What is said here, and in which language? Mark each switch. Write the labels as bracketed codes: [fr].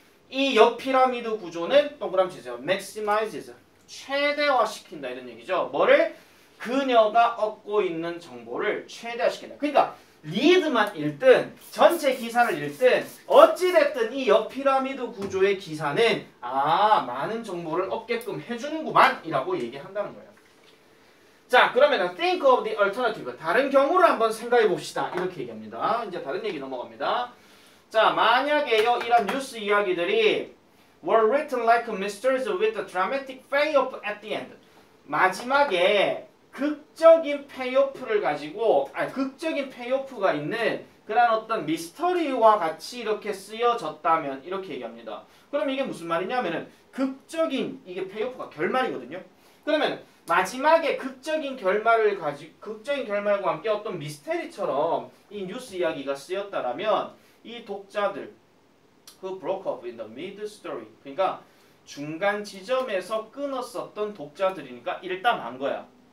[ko] 이 역피라미드 구조는 동그라미 치세요. maximizes 최대화시킨다 이런 얘기죠. 뭐를? 그녀가 얻고 있는 정보를 최대화시킨다. 그러니까 리드만 읽든 전체 기사를 읽든 어찌됐든 이 역피라미드 구조의 기사는 많은 정보를 얻게끔 해주는구만 이라고 얘기한다는 거예요. [en] 자, 그러면 think of the alternative. [ko] 다른 경우를 한번 생각해 봅시다. 이렇게 얘기합니다. 이제 다른 얘기 넘어갑니다. 자, 만약에요 이런 뉴스 이야기들이 [en] were written like mysteries with a dramatic payoff at the end. [ko] 마지막에 극적인 페이오프를 가지고 극적인 페이오프가 있는 그런 어떤 미스터리와 같이 이렇게 쓰여졌다면 이렇게 얘기합니다. 그럼 이게 무슨 말이냐면은 극적인 이게 페이오프가 결말이거든요. 그러면 마지막에 극적인 결말과 함께 어떤 미스테리처럼 이 뉴스 이야기가 쓰였다라면 이 독자들 [en] who broke off in the mid story [ko] 그러니까 중간 지점에서 끊었었던 독자들이니까 일담한 거야.